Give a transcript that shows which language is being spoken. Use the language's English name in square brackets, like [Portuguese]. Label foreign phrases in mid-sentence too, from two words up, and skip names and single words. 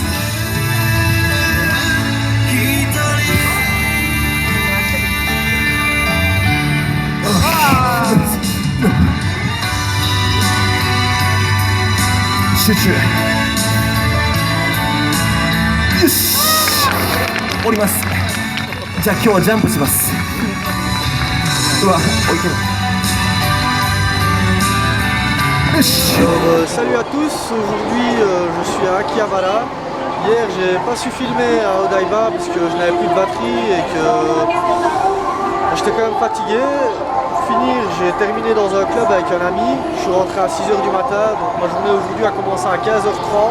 [Japanese] 集中。よし、降ります。じゃあ今日はジャンプします。うわ、置いてる。よし。 [French] Salut à tous, aujourd'hui je suis à Akihabara. Hier j'ai pas su filmer à Odaiba parce que je n'avais plus de batterie et que j'étais quand même fatigué. Pour finir, j'ai terminé dans un club avec un ami. Je suis rentré à 6h du matin, donc ma journée aujourd'hui a commencé à 15h30.